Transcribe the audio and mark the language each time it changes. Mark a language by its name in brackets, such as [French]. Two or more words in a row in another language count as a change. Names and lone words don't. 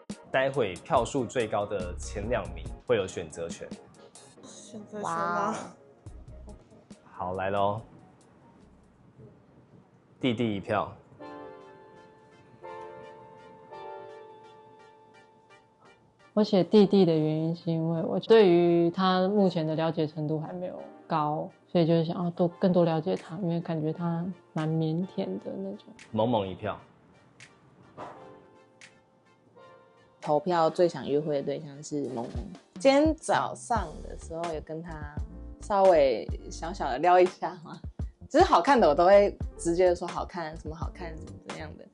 [Chinese] 待會票數最高的前2名會有選擇權。選擇權嗎？好，來咯，弟弟1票。我寫弟弟的原因是因為我對於他目前的了解程度還沒有高，所以就是想要更多了解他，因為感覺他蠻靦腆的那種。萌萌1票。投票最想約會的對象是萌萌。今天早上的时候有跟他稍微小小的聊一下嘛，只是好看的我都会直接说好看，什麼好看，什麼怎樣的。